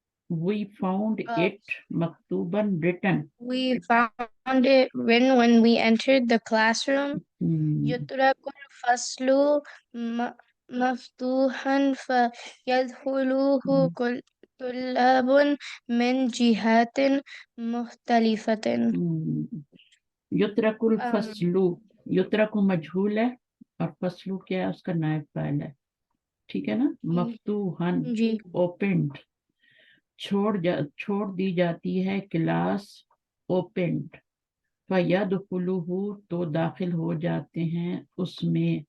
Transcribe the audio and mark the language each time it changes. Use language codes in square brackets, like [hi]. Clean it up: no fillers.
[en] We found it مكتوبا written. We found it written when we entered the classroom. [ar] يترك الفصل مفتوحا فيدخله طلاب من جهات مختلفة. يترك الفصل. [ur] يترك مجهول ہے اور فصل کیا ہے؟ اس کا نائب فاعل ہے. ٹھیک ہے نا. مفتوحن opened. چھوڑ دی جاتی ہے کلاس opened. فَيَدْخُلُهُ تو داخل ہو جاتے ہیں اس میں.